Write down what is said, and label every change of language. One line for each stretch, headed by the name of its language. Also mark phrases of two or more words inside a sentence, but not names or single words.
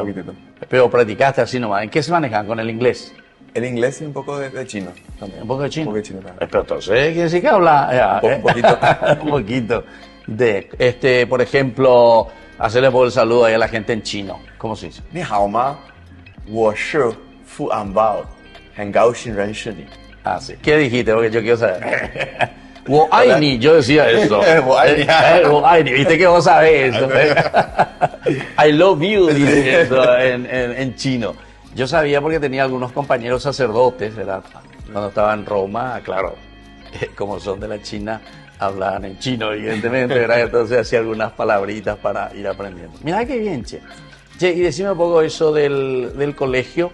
Spanish: Pero practicaste así nomás. ¿En qué se manejan? ¿Con el inglés? El inglés y un poco de chino también. ¿Un poco de chino? Un poco de chino también. Pero entonces quiere decir que habla un poquito. Un poquito. Por ejemplo, hacerle por el saludo ahí a la gente en chino. ¿Cómo se dice?
Chinese: 你好吗，我是 fu an bao，很高兴认识你.
Spanish: Sí. ¿Qué dijiste? Porque yo quiero saber.
Chinese: 我爱你,
Spanish: yo decía eso.
Chinese: 我爱你,
Spanish: viste que vos sabés eso.
English: I love you,
Spanish: dice eso en chino. Yo sabía porque tenía algunos compañeros sacerdotes, ¿verdad? Cuando estaba en Roma, claro, como son de la China, hablaban en chino, evidentemente, ¿verdad? Entonces hacía algunas palabritas para ir aprendiendo. Mirá qué bien, che. Y decime un poco eso del colegio.